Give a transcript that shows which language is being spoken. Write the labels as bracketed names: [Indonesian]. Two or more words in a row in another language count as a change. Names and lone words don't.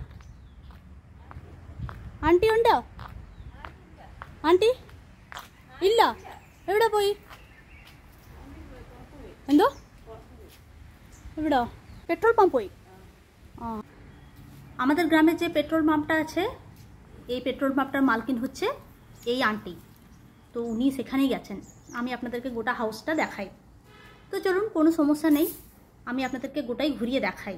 [Malayalam] ആൻറ്റി ഉണ്ടോ? ആൻറ്റി ഇല്ല, എവിടെ പോയി? എന്തോ? എവിടോ? [English] petrol pump [Malayalam] പോയി। [Bangla] আমাদের গ্রামে যে [English] petrol pumpটা [Bangla] আছে, এই [English] petrol pumpটার [Bangla] মালকিন হচ্ছে এই আন্টি। তো উনি সেখানেই গেছেন। আমি আপনাদেরকে গোটা হাউসটা দেখাই। তো চলুন, কোনো সমস্যা নেই, আমি আপনাদেরকে গোটাই ঘুরিয়ে দেখাই।